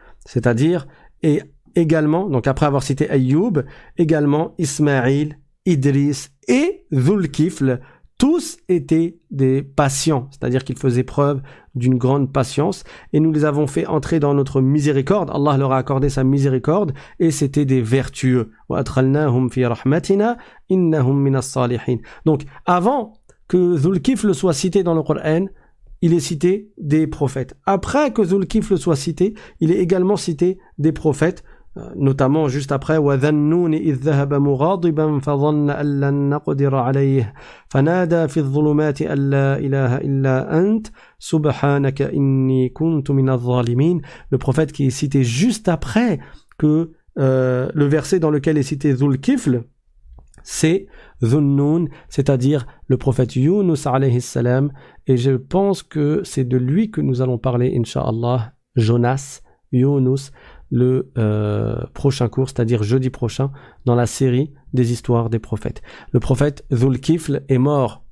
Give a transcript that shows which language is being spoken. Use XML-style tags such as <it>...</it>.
<fr>C'est-à-dire, et également, donc après avoir cité Ayyub, également Ismaïl, Idris et Dhul-Kifl, tous étaient des patients, c'est-à-dire qu'ils faisaient preuve d'une grande patience, et nous les avons fait entrer dans notre miséricorde, Allah leur a accordé sa miséricorde, et c'était des vertueux.</fr> <ar>وَأَدْخَلْنَاهُمْ فِي رَحْمَتِنَا إِنَّهُمْ مِنَ الصَّالِحِينَ.</ar> <fr>Donc, avant que Dhul-Kifl soit cité dans le Coran, il est cité des prophètes. Après que Dhul-Kifl soit cité, il est également cité des prophètes, notamment juste après,</fr> <ar>وَذَا النُّونِ إِذْ ذَهَبَ مُغَاضِبًا فَظَنَّ أَن لَّن نَّقْدِرَ عَلَيْهِ فَنَادَى فِي الظُّلُمَاتِ أَن لَّا إِلَٰهَ إِلَّا أَنتَ سُبْحَانَكَ إِنِّي كُنتُ مِنَ الظَّالِمِينَ.</ar> <fr>Le prophète qui est cité juste après que le verset dans lequel est cité Dhul-Kifl, c'est Dhun-Nun, c'est-à-dire le prophète Yunus alayhi salam, et je pense que c'est de lui que nous allons parler inshallah, Jonas, Yunus, le prochain cours, c'est-à-dire jeudi prochain, dans la série des histoires des prophètes. Le prophète Dhul-Kifl est mort</fr>